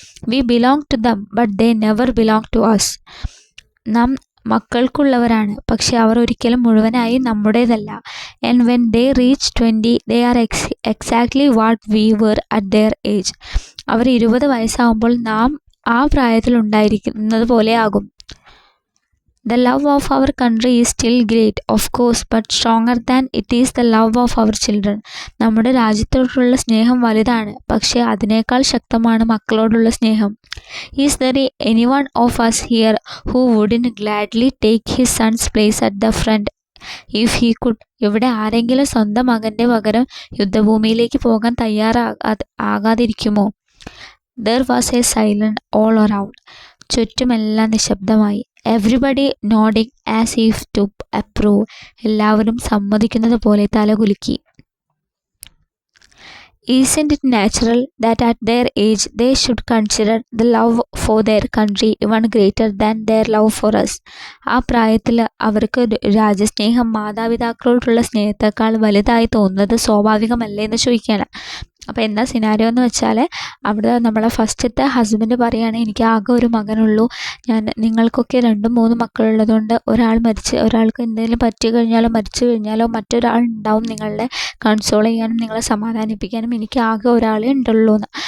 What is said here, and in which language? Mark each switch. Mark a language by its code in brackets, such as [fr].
[en] We belong to them but they never belong to us. [ml] നാം മക്കൾക്കുള്ളവരാണ്, പക്ഷെ അവർ ഒരിക്കലും മുഴുവനായി നമ്മുടേതല്ല. [en] And when they reach 20 they are exactly what we were at their age. [ml] അവർ 20 വയസ്സാകുമ്പോൾ നാം ആ പ്രായത്തിലുണ്ടായിരിക്കുന്നത് പോലെ ആകും. [en] The love of our country is still great, of course, but stronger than it is the love of our children. [ml] നമ്മുടെ രാജ്യത്തോടുള്ള സ്നേഹം വലുതാണ്, പക്ഷേ അതിനേക്കാൾ ശക്തമാണ് മക്കളോടുള്ള സ്നേഹം. [en] Is there anyone of us here who wouldn't gladly take his son's place at the front if he could? [ml] ഇവിടെ ആരെങ്കിലും സ്വന്തം മകൻ്റെ പകരം യുദ്ധഭൂമിയിലേക്ക് പോകാൻ ആകാതിരിക്കുമോ? [en] There was a silence all around. [ml] ചുറ്റുമെല്ലാം നിശബ്ദമായി. [en] Everybody nodding as if to approve. [ml] എല്ലാവരും സമ്മതിക്കുന്നത് പോലെ തലകുലുക്കി. [en] Isn't it natural that at their age they should consider the love for their country even greater than their love for us? [ml] ആ പ്രായത്തിൽ അവർക്ക് രാജ്യസ്നേഹം മാതാപിതാക്കളോടുള്ള സ്നേഹത്തെക്കാൾ വലുതായി തോന്നുന്നത് സ്വാഭാവികമല്ലേ എന്ന് ചോദിക്കുകയാണ്. അപ്പോൾ എന്താ സിനാരിയോ എന്ന് വെച്ചാൽ അവിടെ നമ്മളെ ഫസ്റ്റത്തെ ഹസ്ബൻഡ് പറയുകയാണ്, എനിക്ക് ആകെ ഒരു മകനുള്ളൂ, നിങ്ങൾക്കൊക്കെ 2-3 മക്കളുള്ളതുകൊണ്ട് ഒരാൾക്ക് എന്തെങ്കിലും പറ്റി കഴിഞ്ഞാലോ മരിച്ചു കഴിഞ്ഞാലോ മറ്റൊരാൾ ഉണ്ടാവും നിങ്ങളെ കൺസോൾ ചെയ്യാനും നിങ്ങളെ സമാധാനിപ്പിക്കാനും, എനിക്ക് ആകെ ഒരാളെ ഉണ്ടുള്ളൂ എന്ന്.